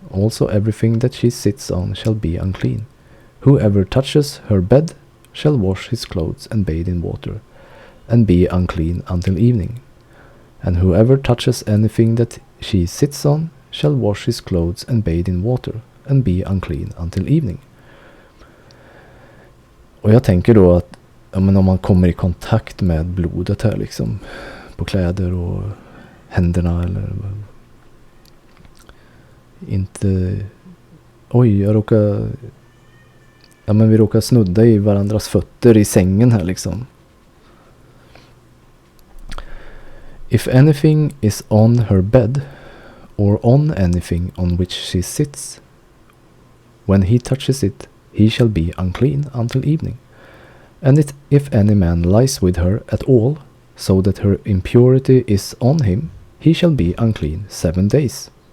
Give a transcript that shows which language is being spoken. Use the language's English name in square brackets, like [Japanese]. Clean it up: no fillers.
[English] Also everything that she sits on shall be unclean. Whoever touches her bed shall wash his clothes and bathe in water, and be unclean until evening. And whoever touches anything that she sits on shall wash his clothes and bathe in water, and be unclean until evening. [Swedish] Och jag tänker då att om man kommer i kontakt med blodet här liksom, på kläder och händerna, eller inte, oj, vi råkar snudda i varandras fötter i sängen här liksom. [English] If anything is on her bed, or on anything on which she sits, when he touches it, he shall be unclean until evening. And if any man lies with her at all, so that her impurity is on him, he shall be unclean 7 days.